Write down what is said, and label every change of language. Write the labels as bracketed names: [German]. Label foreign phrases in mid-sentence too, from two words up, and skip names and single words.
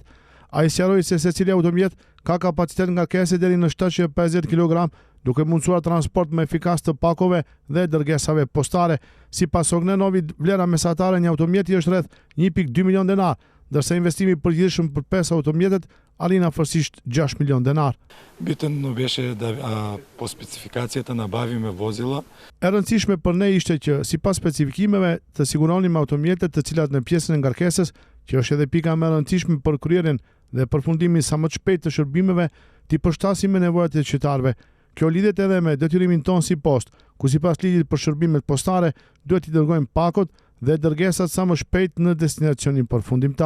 [Albanian] Ai sqaroi se secili automjet ka kapacitet ngarkese deri në 750 kg, duke mundësuar transport më efikas të pakove dhe dërgesave postare. Sipas Çognenovit, vlera mesatare e një automjeti është rreth 1.2 milion denar, ndërsa investimi i përgjithshëm për 5 automjetet arrin afërsisht 6 milion denar. [Macedonian] Битно беше по спецификацията набавиме возила. [Albanian] E rëndësishme për ne ishte që sipas specifikimeve të siguronim automjetet të cilat në pjesën e ngarkesës, që është edhe pika më e rëndësishme për kryerjen dhe përfundimin sa më të shpejtë të shërbimeve, t'i përshtasim me nevojat e qytetarëve. Kjo lidhet edhe me detyrimin ton si post, ku sipas ligjit për shërbimet postare duhet t'i dërgojmë pakot dhe dërgesat sa më shpejt në destinacionin përfundimtar.